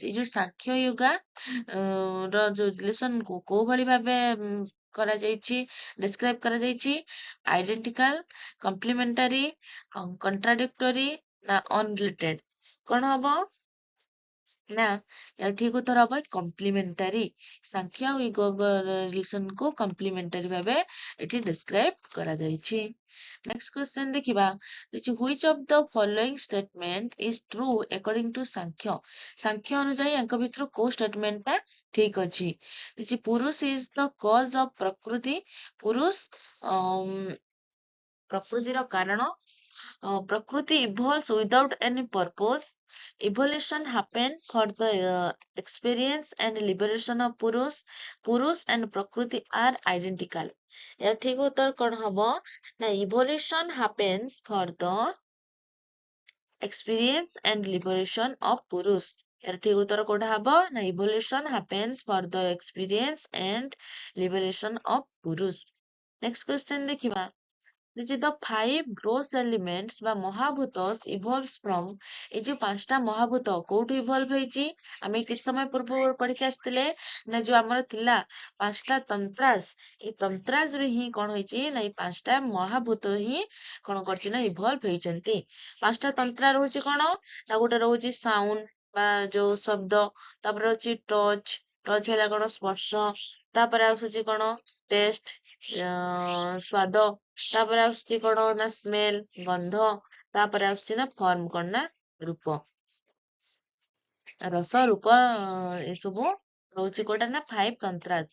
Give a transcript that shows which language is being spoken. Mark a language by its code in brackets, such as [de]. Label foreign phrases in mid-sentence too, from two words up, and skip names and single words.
[or] ଏଇ ଯୋଉ ସାଂଖ୍ୟ ୟୋଗା ର ଯୋଉ ରିଲେସନ କୁ କୋଉ ଭଳି ଭାବେ କରାଯାଇଛି, ଡେସ୍କ୍ରାଇବ କରାଯାଇଛି, ଆଇଡେଣ୍ଟିକାଲ, କମ୍ପ୍ଲିମେଣ୍ଟାରୀ, କଣ୍ଟ୍ରାଡିକ୍ଟୋରୀ ନା ଅନରିଲେଟେଡ। କଣ ହବ ନା ୟାର ଠିକ ଉତ୍ତର ହବ କମ୍ପ୍ଲିମେଣ୍ଟାରୀ। ସାଂଖ୍ୟ ଆଉ ୟୋଗ ରିଲେସନ କୁ କମ୍ପ୍ଲିମେଣ୍ଟାରୀ ଭାବେ ଏଠି ଡେସ୍କ୍ରାଇବ କରାଯାଇଛି। ନେକ୍ସଟ କ୍ୱେଶ୍ଚନ ଦେଖିବା, [en] which of the following statement is true according to ସାଂଖ୍ୟ। [or] ସାଂଖ୍ୟ ଅନୁଯାୟୀ ୟାଙ୍କ ଭିତରୁ କୋଉ statement ଟା ଠିକ ଅଛି। [en] କିଛି ପୁରୁଷ is the cause of ପ୍ରକୃତି, [or] ପୁରୁଷ ପ୍ରକୃତିର କାରଣ, [en] ପ୍ରକୃତି evolves without any purpose, evolution happen for the experience and liberation of ପୁରୁଷ and ପ୍ରକୃତି are identical। [or] ଏହାର ଠିକ ଉତ୍ତର କଣ ହବ ନା [en] evolution happens for the experience and liberation of [or] ପୁରୁଷ। ଏହାର ଠିକ ଉତ୍ତର କୋଉଟା ହବ ନା [en] evolution happens for the experience and liberation of [or] ପୁରୁଷ। ନେକ୍ସଟ କ୍ୱେଶ୍ଚନ ଦେଖିବା, [en] the five gross elements ବା ମହାଭୂତ evolves from, [or] ଏଇ ଯୋଉ ପାଞ୍ଚଟା ମହାଭୂତ କୋଉଠୁ ଇଭଲଭ ହେଇଛି, ଆମେ କିଛି ସମୟ ପୂର୍ବରୁ ପଢିକି ଆସିଥିଲେ ନା ଯୋଉ ଆମର ଥିଲା ପାଞ୍ଚଟା ତନ୍ତ୍ରାସ, ଏଇ ତନ୍ତ୍ରାସ ରୁ ହିଁ କଣ ହେଇଛି ନା ଏଇ ପାଞ୍ଚଟା ମହାଭୂତ ହିଁ କଣ କରିଛି ନା ଇଭଲଭ ହେଇଛନ୍ତି। ପାଞ୍ଚଟା ତନ୍ତ୍ରା ରହୁଛି କଣ ନା ଗୋଟେ ରହୁଛି ସାଉଣ୍ଡ ବା ଯୋଉ ଶବ୍ଦ, ତାପରେ ରହୁଛି ଟଚ, ଟଚ ହେଲା କଣ ସ୍ପର୍ଶ, ତାପରେ ଆସୁଛି କଣ ଟେଷ୍ଟ ସ୍ଵାଦ, ତାପରେ ଆସୁଛି କଣ ନା ସ୍ମେଲ ଗନ୍ଧ, ତାପରେ ଆସୁଛି ନା ଫର୍ମ କଣ ନା ରୂପ, ରସ ରୂପ, ଏସବୁ ରହୁଛି କୋଉଟା ନା ଫାଇଭ ତନ୍ତ୍ରାସ।